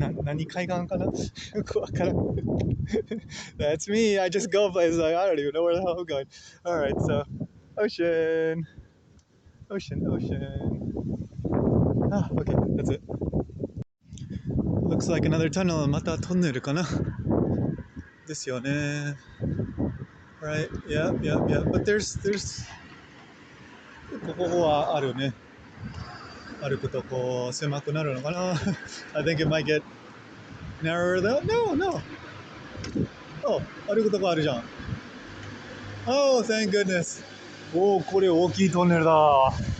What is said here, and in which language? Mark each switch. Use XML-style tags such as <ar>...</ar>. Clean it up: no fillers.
<ja>何海岸かなよくわからん。</ja> <en>That's me. I just go places like I don't even know where the hell I'm going. Alright, so ocean. Ocean, ocean. Ah, okay, that's it. Looks like another tunnel.</en> <ja>またトンネルかなですよね。</ja> <en>Right, yeah. But there's</en> <ja>ここはあるね。歩くとこう狭くなるのかな</ja> <en>I think it might get narrower though. No.</en> <ja>Oh, 歩くとこあるじゃん。</ja> <en>Oh, thank goodness.</en> <ja>おお、これ大きいトンネルだ。</ja>